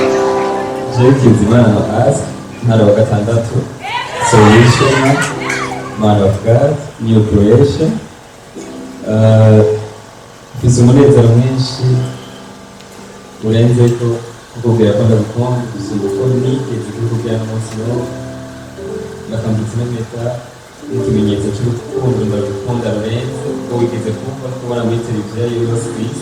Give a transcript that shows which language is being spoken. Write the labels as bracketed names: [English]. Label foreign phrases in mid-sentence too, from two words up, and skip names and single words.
[English] Kizimana [Rundi] hasi ntara wa gatandatu [English] solution man of God, new creation. [Rundi] Mfise umunezero mwinshi urenze ko kukubwira ko ndagukunda gusumba uko nigeze kukubwira n'umunsi n'umwe, ndakambitse n'impeta n'ikimenyetso cy'urukundo ndagukunda rurenze ko wigeze kumva kubona muri televiziyo yose ku isi.